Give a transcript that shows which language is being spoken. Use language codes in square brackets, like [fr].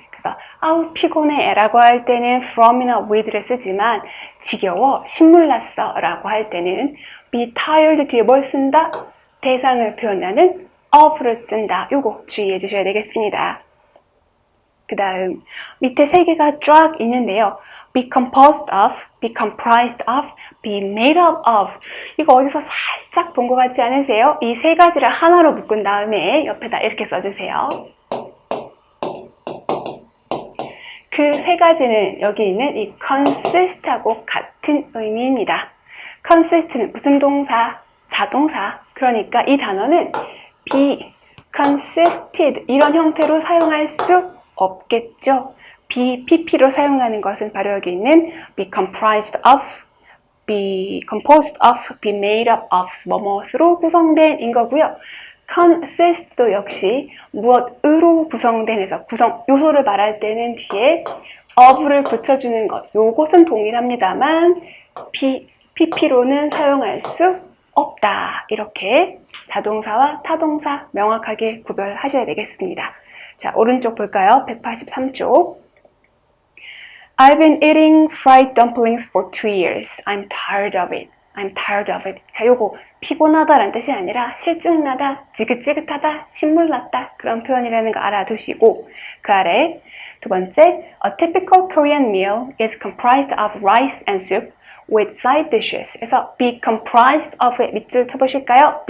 [ko] 그래서 아우 피곤해 라고 할 때는 from이나 with를 쓰지만 지겨워, 신물났어 라고 할 때는 be tired 뒤에 뭘 쓴다? 대상을 표현하는 of를 쓴다. 요거 주의해 주셔야 되겠습니다. 그 다음 밑에 세 개가 쫙 있는데요. [en] be composed of, be comprised of, be made up of. [ko] 이거 어디서 살짝 본 것 같지 않으세요? 이 세 가지를 하나로 묶은 다음에 옆에다 이렇게 써주세요. 그 세 가지는 여기 있는 이 consist하고 같은 의미입니다. consist는 무슨 동사? 자동사. 그러니까 이 단어는 be consisted 이런 형태로 사용할 수 없겠죠. be, pp로 사용하는 것은 바로 여기 있는 [en] be comprised of, be composed of, be made up of [ko] 뭐뭐으로 구성된 인 거고요. consist도 역시 무엇으로 구성된에서 구성 요소를 말할 때는 뒤에 of를 붙여주는 것. 요것은 동일합니다만 pp로는 사용할 수 없다. 이렇게 자동사와 타동사 명확하게 구별하셔야 되겠습니다. 자, 오른쪽 볼까요? 183쪽. [en] I've been eating fried dumplings for 2 years. I'm tired of it. I'm tired of it. [ko] 자, 요거 피곤하다라는 뜻이 아니라 실증나다, 지긋지긋하다, 신물났다 그런 표현이라는 거 알아두시고 그 아래 두 번째 [en] A typical Korean meal is comprised of rice and soup with side dishes. [ko] 그래서 be comprised of에 밑줄 쳐보실까요?